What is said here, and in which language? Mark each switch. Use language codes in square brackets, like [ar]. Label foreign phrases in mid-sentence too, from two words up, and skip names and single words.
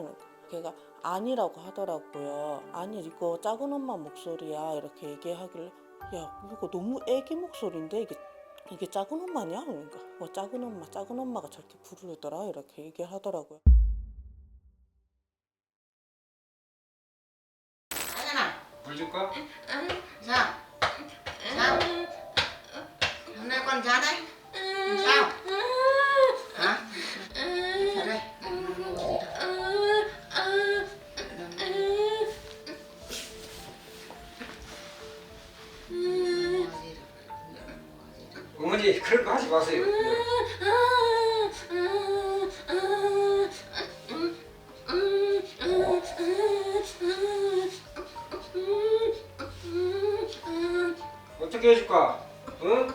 [ko] 걔가 아니라고 하더라고요. 아니 이거 작은 엄마 목소리야 이렇게 얘기하길래 야 이거 너무 애기 목소리인데 이게 작은 엄마냐? 그러니까 작은 엄마가 저렇게 부르더라 이렇게 얘기하더라고요. 물 줄까? [vi] Sao? Sao? Hôm nay con ra đấy? Sao? Hả? Ra đây. [ko] 어머니 그런 거 하지 마세요. 어떻게 해줄까? 응?